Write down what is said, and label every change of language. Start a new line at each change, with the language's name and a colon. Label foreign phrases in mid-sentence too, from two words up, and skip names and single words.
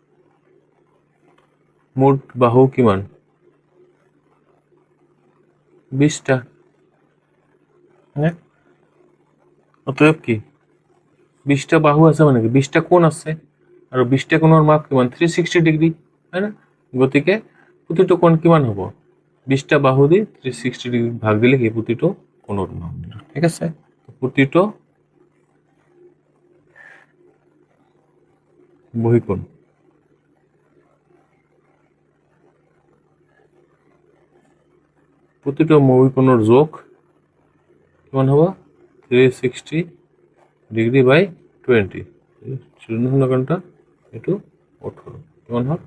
Assamese: মুঠ বাহু কিমান 20টা হ্যাঁ অতএব কি 20টা বাহু আছে মানে কি 20টা কোণ আছে আৰু 20টা কোণৰ মাপ কিমান 360 ডিগ্ৰী হয় না গতিকে প্ৰতিটো কোণ কিমান হ'ব 20টা বাহু দি 360 ডিগ্ৰী ভাগ দিলে কি প্ৰতিটো কোণৰ মাপ ঠিক আছে প্ৰতিটো বহিকোণ প্ৰতিটো বহিকোণৰ যোগ কিমান হ'ব 360
English: degree by
Assamese: 20 শূন্য ঘণ্টা এইটো 18 কিমান হ'ল